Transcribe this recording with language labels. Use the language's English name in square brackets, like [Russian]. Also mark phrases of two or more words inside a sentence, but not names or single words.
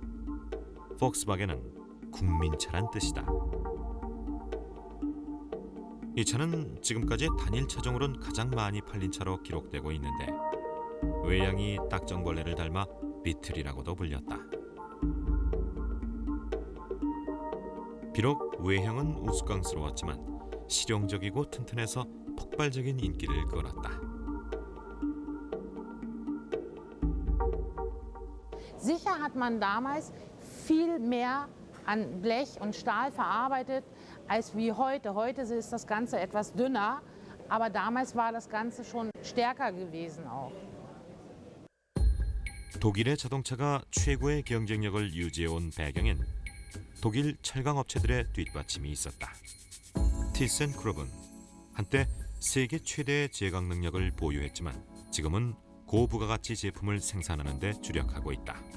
[Korean] 폭스바겐은 국민차란 뜻이다. 이 차는 지금까지 단일 차종으로는 가장 많이 팔린 차로 기록되고 있는데 외양이 딱정벌레를 닮아 비틀이라고도 불렸다. 비록 외형은 우스꽝스러웠지만 실용적이고 튼튼해서 폭발적인 인기를 끌었다. [German] Sicher hat man damals viel mehr an Blech und Stahl verarbeitet als wie heute. Heute ist das Ganze etwas dünner, aber damals war das Ganze schon stärker gewesen auch. [Korean] 독일의 자동차가 최고의 경쟁력을 유지해온 배경엔 독일 철강업체들의 뒷받침이 있었다. 티센크룹은 한때 세계 최대의 제강 능력을 보유했지만 지금은 고부가가치 제품을 생산하는 데 주력하고 있다.